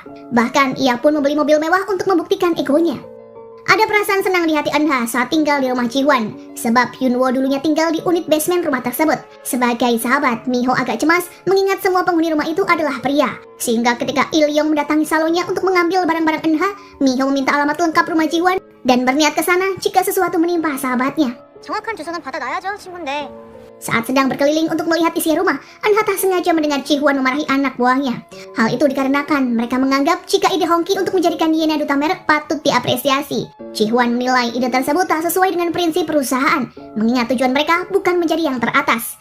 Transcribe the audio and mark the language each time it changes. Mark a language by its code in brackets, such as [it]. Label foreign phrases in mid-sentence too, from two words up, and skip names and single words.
[id] Bahkan, ia pun membeli mobil mewah untuk membuktikan egonya. Ada perasaan senang di hati Eun-ha saat tinggal di rumah Ji-won, sebab Hyun-woo dulunya tinggal di unit basement rumah tersebut. Sebagai sahabat, Mi-ho agak cemas mengingat semua penghuni rumah itu adalah pria. Sehingga ketika Il-yong mendatangi salonnya untuk mengambil barang-barang Eun-ha, Mi-ho meminta alamat lengkap rumah Ji-won dan berniat ke sana jika sesuatu menimpa sahabatnya. [ko] 정확한 주소는 받아놔야죠, 친구인데. [id] Saat sedang berkeliling untuk melihat isi rumah, Eun-ha tak sengaja mendengar Ji-won memarahi anak buahnya. Hal itu dikarenakan mereka menganggap jika ide Hongki untuk menjadikan Yena duta merek patut diapresiasi. Ji-won menilai ide tersebut tak sesuai dengan prinsip perusahaan, mengingat tujuan mereka bukan menjadi yang teratas.